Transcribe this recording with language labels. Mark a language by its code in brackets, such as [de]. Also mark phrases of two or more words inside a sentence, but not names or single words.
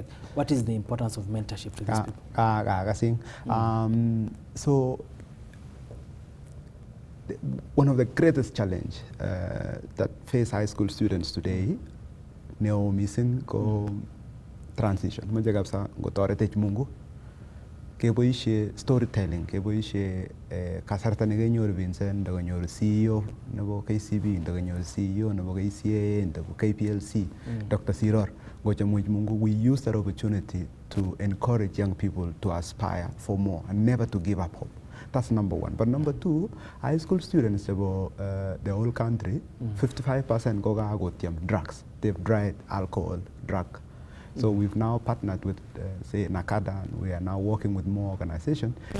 [en] What is the importance of mentorship to these people? So one of the greatest challenge that face high school students today neo missing ko transition. [kln] Moja kabisa ngotoretech Mungu keboishe storytelling, keboishe kasarta nekenyoru Vincent ndakonyoru CEO nebo KCB, ndakonyoru CEO nebo KCA, nebo KPLC, Dr. Siror. Ngochamuch Mungu, [en] we use that opportunity to encourage young people to aspire for more and never to give up hope. That's number one. But number two, high school students about the whole country, 55% go drugs. They've tried alcohol, drug. So we've now partnered with, say, Nakada, and we are now working with more organizations.